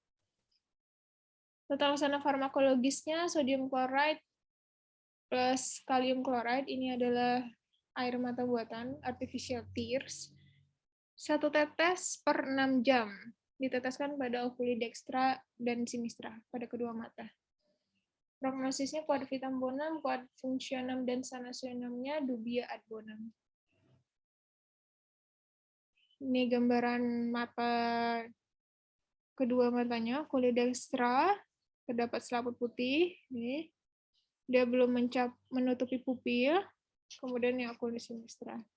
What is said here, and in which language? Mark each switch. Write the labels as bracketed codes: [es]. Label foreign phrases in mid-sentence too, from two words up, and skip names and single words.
[id] Tata laksana farmakologisnya, [en] sodium chloride [id] plus kalium chloride, ini adalah air mata buatan, [en] artificial tears, [id] 1 tetes per 6 jam, diteteskan pada [la] okuli dextra [id] dan sinistra pada kedua mata. Prognosisnya [la] quad vitam bonum, quad functionem, [id] dan sanationemnya [la] dubia ad bonum. [id] Ini gambaran mata kedua matanya, [la] okuli dextra, [id] terdapat selaput putih, nih. Dia belum menutupi pupil, kemudian yang [la] okuli sinistra.